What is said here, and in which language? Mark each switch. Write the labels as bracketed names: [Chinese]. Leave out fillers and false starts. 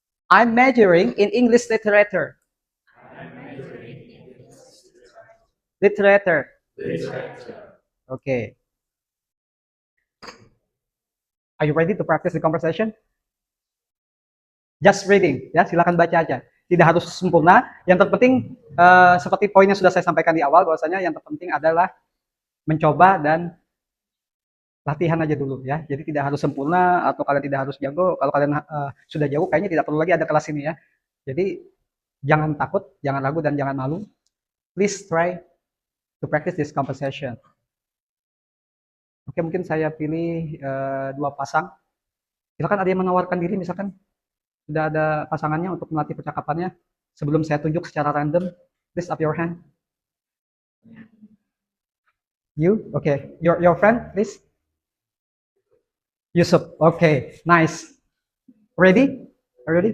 [English] I'm majoring in English literature. Literature. Okay. Are you ready to practice the conversation? Just reading, [Indonesian] ya silakan baca aja. Tidak harus sempurna. Yang terpenting seperti poin yang sudah saya sampaikan di awal, bahwasanya yang terpenting adalah mencoba dan latihan aja dulu ya. Jadi tidak harus sempurna atau kalian tidak harus jago. Kalau kalian sudah jago, kayaknya tidak perlu lagi ada kelas ini ya. Jadi jangan takut, jangan ragu dan jangan malu. [English] Please try to practice this conversation. [Indonesian] Oke, mungkin saya pilih dua pasang. Silakan ada yang menawarkan diri, misalkan sudah ada pasangannya untuk melatih percakapannya. Sebelum saya tunjuk secara random, [English] please up your hand. You, okay. Your friend, please. Yusuf, okay, nice. Ready? Ready?